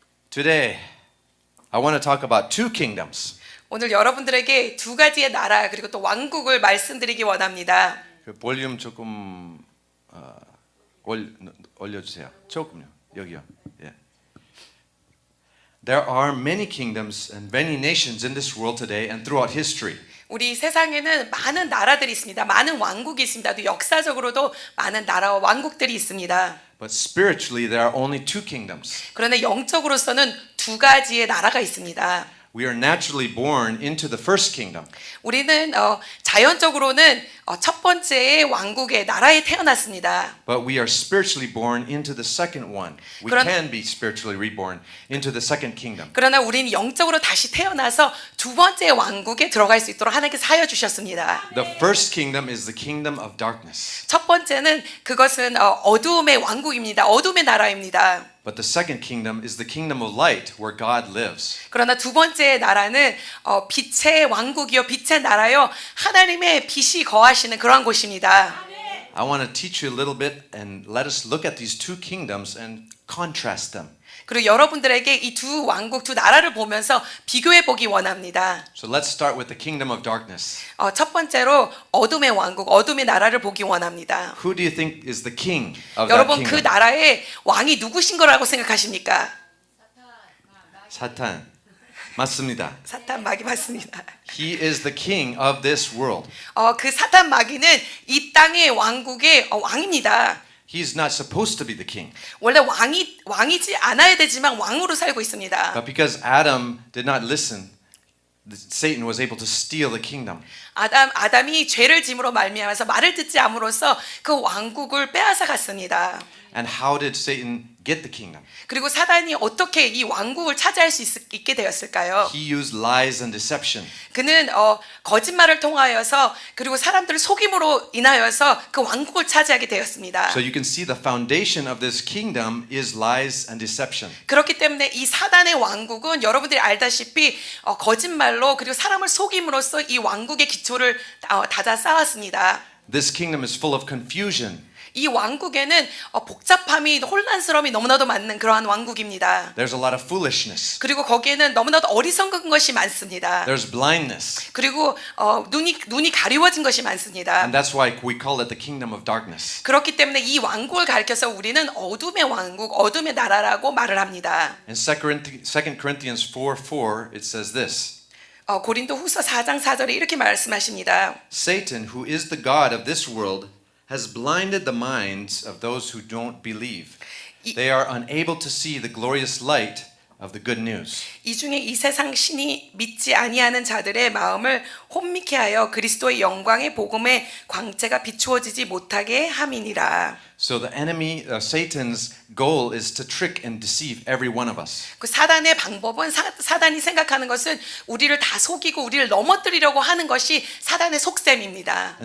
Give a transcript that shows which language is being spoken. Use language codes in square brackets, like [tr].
[en] Today, I want to talk about two kingdoms. [ko] 오늘 여러분들에게 두 가지의 나라 그리고 또 왕국을 말씀드리기 원합니다. 그 볼륨 조금 올려주세요. 조금요. 여기요. 예. [en] There are many kingdoms and many nations in this world today and throughout history. [ko] 우리 세상에는 많은 나라들이 있습니다. 많은 왕국이 있습니다. 또 역사적으로도 많은 나라와 왕국들이 있습니다. [en] But spiritually, there are only two kingdoms. [ko] 그런데 영적으로서는 두 가지의 나라가 있습니다. [en] We are naturally born into the first kingdom. [ko] 우리는 자연적으로는 첫 번째의 왕국의 나라에 태어났습니다. [en] But we are spiritually born into the second one. We can be spiritually reborn into the second kingdom. [ko] 그러나 우리는 영적으로 다시 태어나서 두 번째 왕국에 들어갈 수 있도록 하나님께서 하여 주셨습니다. [en] The first kingdom is the kingdom of darkness. [ko] 첫 번째는 그것은 어두움의 왕국입니다. 어둠의 나라입니다. [en] But the second kingdom is the kingdom of light where God lives. [ko] 그러나 두 번째 나라는 빛의 왕국이요 빛의 나라요 하나님의 빛이 거하시는 그러한 곳입니다. [en] I want to teach you a little bit and let us look at these two kingdoms and contrast them. [ko] 그리고 여러분들에게 이 두 왕국 두 나라를 보면서 비교해 보기 원합니다. [en] So let's start with the kingdom of darkness. [ko] 첫 번째로 어둠의 왕국, 어둠의 나라를 보기 원합니다. [en] Who do you think is the king of that [ko] 여러분 그 [en] kingdom? [ko] 나라의 왕이 누구신 거라고 생각하십니까? 사탄. 맞습니다. 사탄 마귀 맞습니다. [en] He is the king of this world. [ko] 그 사탄 마귀는 이 땅의 왕국의 왕입니다. [en] He's not supposed to be the king. [ko] 원래 왕이지 않아야 되지만 왕으로 살고 있습니다. [en] But because Adam did not listen, Satan was able to steal the kingdom. [ko] 아담이 죄를 짐으로 말미암아서 말을 듣지 않음으로써 그 왕국을 빼앗아 갔습니다. [en] And how did Satan get the kingdom? [ko] 그리고 사단이 어떻게 이 왕국을 차지할 수 있게 되었을까요? [en] He used lies and deception. [ko] 그는 거짓말을 통하여서 그리고 사람들을 속임으로 인하여서 그 왕국을 차지하게 되었습니다. [en] So you can see the foundation of this kingdom is lies and deception. [ko] 그렇기 때문에 이 사단의 왕국은 여러분들이 알다시피 거짓말로 그리고 사람을 속임으로써 이 왕국의 기초를 다져 쌓았습니다. [en] This kingdom is full of confusion. [ko] 이 왕국에는 복잡함이 혼란스러움이 너무나도 많은 그러한 왕국입니다. [en] There's a lot of foolishness. [ko] 그리고 거기에는 너무나도 어리석은 것이 많습니다. [en] There's blindness. [ko] 그리고 눈이 가리워진 것이 많습니다. [en] And that's why we call it the kingdom of darkness. [ko] 그렇기 때문에 이 왕국을 가리켜서 우리는 어둠의 왕국, 어둠의 나라라고 말을 합니다. [en] In 2 Corinthians 4:4 it says this. [ko] 고린도후서 4장 4절에 이렇게 말씀하십니다. [en] Satan, who is the god of this world, has blinded the minds of those who don't believe. They are unable to see the glorious light of the good news. [ko] 이 중에 이 세상 신이 믿지 아니하는 자들의 마음을 혼미케 하여 그리스도의 영광의 복음의 광채가 비추어지지 못하게 함이니라. [en] So the enemy, Satan's goal is to trick and deceive every one of us. [ko] 그 사단의 방법은 사단이 생각하는 것은 우리를 다 속이고 우리를 넘어뜨리려고 하는 것이 사단의 속셈입니다.